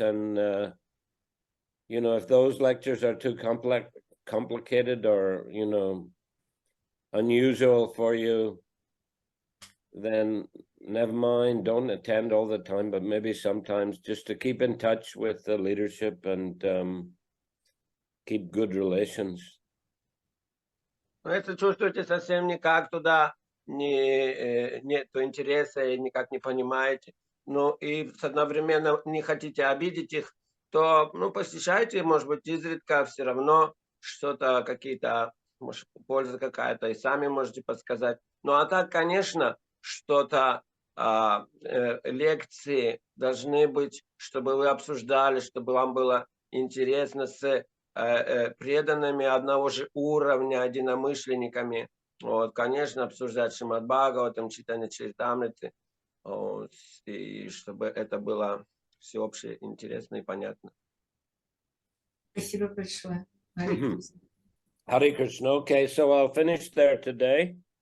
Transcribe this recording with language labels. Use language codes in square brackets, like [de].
[en] And, you know, if those lectures are too complicated or, you know, unusual for you, then never mind, don't attend all the time, but maybe sometimes, just to keep in touch with the leadership and keep good relations. [ru] Но если чувствуете совсем никак туда нету интереса и никак не понимаете, ну и одновременно не хотите обидеть их, то ну, посещайте, может быть, изредка, все равно что-то, какие-то, может, польза какая-то, и сами можете подсказать. Ну а так, конечно, что-то, лекции должны быть, чтобы вы обсуждали, чтобы вам было интересно с преданными одного же уровня, единомышленниками. Вот, конечно, обсуждать Шримад Бхагаватам, Чайтанья Чаритамрити, вот, и чтобы это было всеобщее, интересно и понятно. Спасибо большое. Харе Кришна. [en] Hare Krishna. Okay, so I'll finish there today